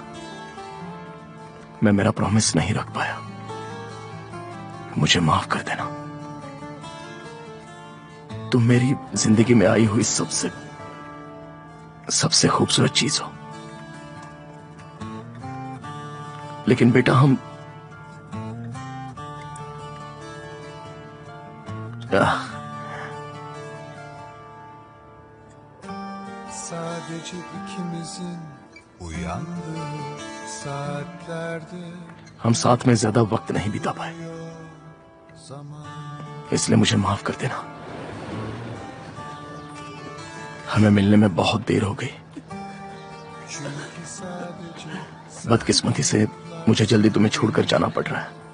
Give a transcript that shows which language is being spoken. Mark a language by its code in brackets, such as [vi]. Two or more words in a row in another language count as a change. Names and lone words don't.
[hi] मैं मेरा प्रॉमिस नहीं रख पाया। मुझे माफ कर देना। तुम मेरी जिंदगी में आई हुई सबसे खूबसूरत चीज हो। लेकिन बेटा, हम [tr] Sadece ikimizin uyandığı saatlerde [hi] हम साथ में ज्यादा वक्त नहीं बिता पाए, इसलिए मुझे माफ कर देना। हमें मिलने में बहुत देर हो गई। बदकिस्मती से मुझे जल्दी तुम्हें छोड़कर जाना पड़ रहा है।